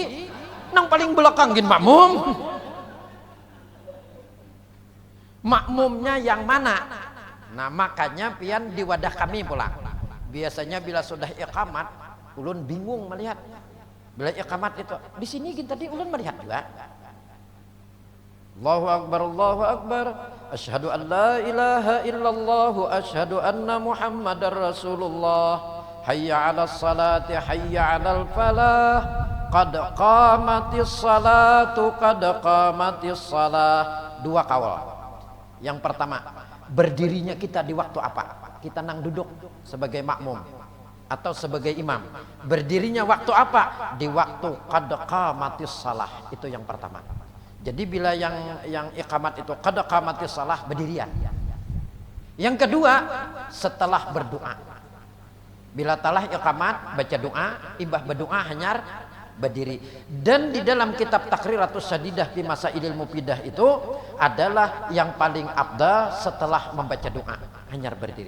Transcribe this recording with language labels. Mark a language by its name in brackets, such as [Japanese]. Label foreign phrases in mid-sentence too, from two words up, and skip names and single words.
[Banjar] Nang paling belakang gin makmum. Makmumnya yang mana? Nah, makanya pian di wadah kami pula. Biasanya bila sudah iqamat, ulun bingung melihat. Bila iqamat itu, di sini gin tadi ulun melihat juga. [Arabic] الله أكبر، الله أكبر. أشهد أن لا إله إلا الله، أشهد أن محمدا رسول الله. حي على الصلاة، حي على الفلاح. قد قامت الصلاة، قد قامت الصلاة. [Banjar] Dua kawal. Yang pertama, berdirinya kita di waktu apa? Kita nang duduk sebagai makmum atau sebagai imam. Berdirinya waktu apa? Di waktu [Arabic] قد قامت الصلاة. [Banjar] Itu yang pertama. Jadi bila yang iqamat itu [Arabic] قد قامت الصلاة, [Banjar] berdirian. Yang kedua, setelah berdoa. Bila talah iqamat, baca doa, ibah berdoa hanyar berdiri. Dan di dalam kitab Takriratus Syadidah fi Masailil Mufidah itu adalah yang paling afdal setelah membaca doa hanyar berdiri.